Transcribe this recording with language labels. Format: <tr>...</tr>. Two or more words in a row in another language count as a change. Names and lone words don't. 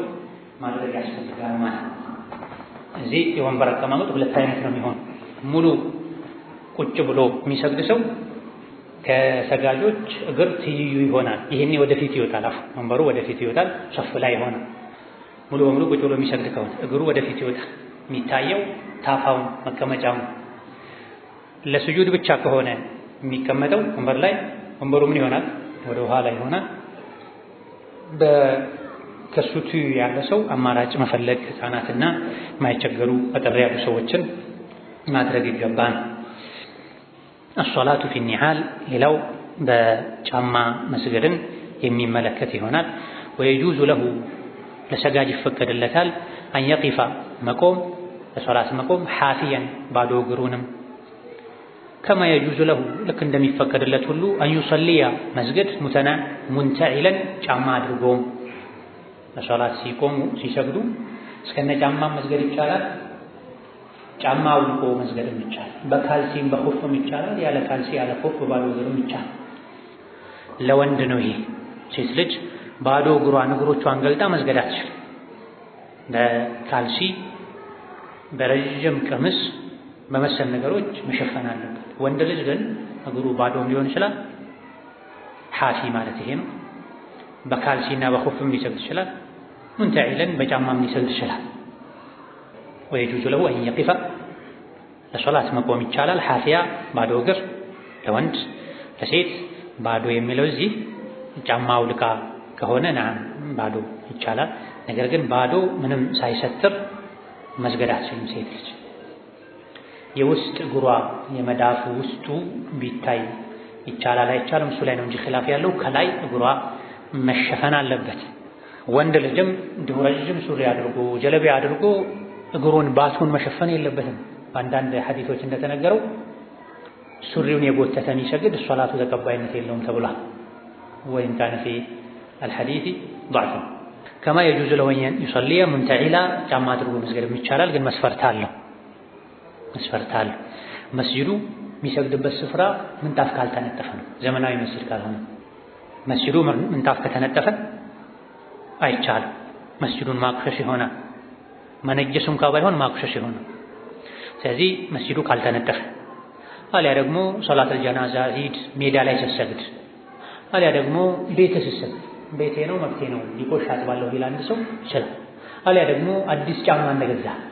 <am>ማድረግ ያስፈልጋል ማለት ነው። እዚህ የወንበር አቀማመጥ ሁለት አይነት ነው የሚሆን። ሙሉ ቁጭ ብሎ የሚሰግድ ሰው ከሰጋጆች እግር ትይዩ ይሆናል። ይሄኔ ወደፊት ይወጣል፣ ወንበሩ ወደፊት ይወጣል፣ ሶፍ ላይ ይሆናል። ሙሉ በሙሉ ቁጭ ብሎ የሚሰግድ ከሆነ እግሩ ወደፊት ይወጣል። የሚታየው ታፋው መቀመጫው። ለስጁድ ብቻ ከሆነ የሚቀመጠው ወንበር ላይ ወንበሩ ምን ይሆናል? ወደ ኋላ ይሆናል። ከሱ ትይዩ ያለ ሰው አማራጭ መፈለግ፣ ህፃናትና የማይቸገሩ አጠር ያሉ ሰዎችን ማድረግ ይገባል።</am> <ar>الصلاة في النعال</ar> <am>ሌላው በጫማ መስገድን የሚመለከት ይሆናል።</am> <ar>ويجوز له</ar> <am>ለሰጋጅ ይፈቀድለታል</am> <ar>أن يقف</ar> <am>መቆም ለሶላት መቆም حافيا ባዶ እግሩንም</am> <ar>كما يجوز له</ar> <am>ልክ እንደሚፈቀድለት ሁሉ</am> <ar>أن يصلي</ar> <am>መስገድ منتعلا ጫማ አድርጎም ለሶላት ሲቆሙ ሲሰግዱ እስከነ ጫማ መስገድ ይቻላል። ጫማ አውልቆ መስገድም ይቻላል። በካልሲም በኹፍም ይቻላል። ያለ ካልሲ ያለ ኹፍ ባዶ እግርም ይቻላል። ለወንድ ነው ይሄ። ሴት ልጅ ባዶ እግሮቿን ገልጣ መስገድ አትችልም። በካልሲ በረጅም ቀሚስ በመሰል ነገሮች መሸፈን አለበት። ወንድ ልጅ ግን እግሩ ባዶም ሊሆን ይችላል። ሓፊ ማለት ይሄ ነው። በካልሲና በኹፍም ሊሰግድ ይችላል። ሙንተዒለን በጫማም ሊሰግድ ይችላል።</am> <ar>ويجوز له أن يقف</ar> <am>ለሶላት መቆም ይቻላል። ሓፊያ ባዶ እግር ለወንድ፣ ለሴት ባዶ የሚለው እዚህ ጫማ አውልቃ ከሆነ ባዶ ይቻላል። ነገር ግን ባዶ ምንም ሳይሰትር መስገድ አትችልም ሴት ልጅ። የውስጥ እግሯ የመዳፉ ውስጡ ቢታይ ይቻላል አይቻልም፣ እሱ ላይ ነው እንጂ ኺላፍ ያለው። ከላይ እግሯ መሸፈን አለበት። ወንድ ልጅም እንዲሁ ረጅም ሱሪ አድርጎ ጀለቢያ አድርጎ እግሩን ባቱን መሸፈን የለበትም። በአንዳንድ ሐዲሶች እንደተነገረው ሱሪውን የጎተተ የሚሰግድ ሶላቱ ተቀባይነት የለውም ተብሏል። ወይም</am> <ar>كان في الحديث ضعف كما يجوز له أن يصلي منتعلا</ar> <am>ጫማ አድርጎ መስገድም ይቻላል። ግን መስፈርት አለው። መስጂዱ የሚሰግድበት ስፍራ ምንጣፍ ካልተነጠፈ ነው። ዘመናዊ መስጂድ ካልሆነ መስጂዱ ምንጣፍ ከተነጠፈ አይቻልም። መስጂዱን ማቅሸሽ ይሆናል። መነጀሱም ባይሆን ማቁሸሽ ይሆናል። ስለዚህ መስጂዱ ካልተነጠፈ አልያ ደግሞ</am> <ar>صلاة الجنازة</ar> <am>ዒድ ሜዳ ላይ ሲሰግድ አልያ ደግሞ ቤት ሲሰግድ ቤቴ ነው መብቴ ነው ሊቆሽ አጥባለሁ ይላል አንድ ሰው ይችላል። አልያ ደግሞ አዲስ ጫማ እንደገዛ</am>